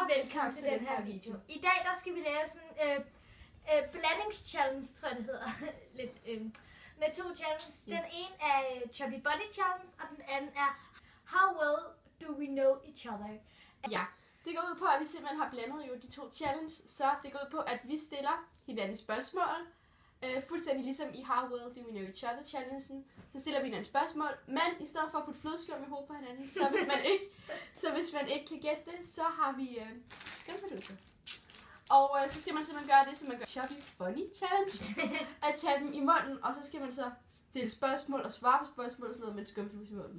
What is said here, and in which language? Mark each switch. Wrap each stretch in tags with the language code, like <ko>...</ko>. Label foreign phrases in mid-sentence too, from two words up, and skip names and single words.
<da>velkommen til den her video. I dag der skal vi lave sådan blandingschallenge, tror jeg det hedder. Lidt, med to challenges. Yes. Den ene er Chubby Body Challenge, og den anden er How well do we know each other? Ja, det går ud på, at vi simpelthen har blandet jo de to challenges, så det går ud på, at vi stiller hinanden spørgsmål. Fuldstændig ligesom i How well do we know each other challengen, så stiller vi hinanden spørgsmål, men i stedet for at putte flødeskum i hovedet på hinanden, så hvis man ikke kan gætte det, så har vi skumfiduser. Og så skal man simpelthen gøre det, som man gør Chubby Bunny Challenge, at tage dem i munden, og så skal man så stille spørgsmål og svare på spørgsmål og sådan noget med en skumfidus i munden.</da>